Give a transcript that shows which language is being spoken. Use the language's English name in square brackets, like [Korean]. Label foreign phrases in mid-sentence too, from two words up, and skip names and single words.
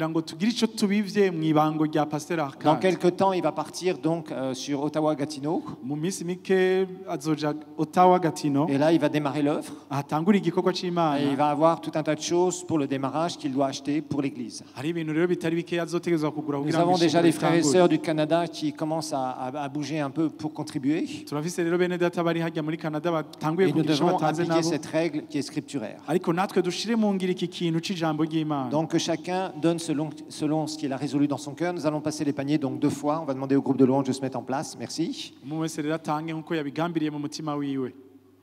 [French] Dans quelques temps, il va partir donc sur Ottawa-Gatineau. Et là, il va démarrer l'œuvre. Et il va avoir tout un tas de choses pour le démarrage qu'il doit acheter pour l'église. [Rundi] bitari bikeya azotegerezwa kugura [French] Nous [Rundi] kugira ngo [French] avons déjà [Rundi] ishengero [French] les frères et [Rundi] ritangure. [French] sœurs du Canada qui commencent à bouger un peu pour contribuer. [Rundi] turafise rero bene data bari hajya muri Canada batanguye [French] Et nous [Rundi] kugira icyo [French] devons [Rundi] batanze [French] appliquer [Rundi] nabo [French] cette règle qui est scripturaire. [Rundi] ariko natwe dushire mu ngiro iki kintu c'ijambo ry'Imana. [French] Donc que chacun donne selon ce qu'il a résolu dans son cœur. Nous allons passer les paniers donc 2 fois. On va demander au groupe de louange de se mettre en place. Merci. [Rundi] Umwe wese rero atange nk'uko yabigambiriye mu mutima wiwe.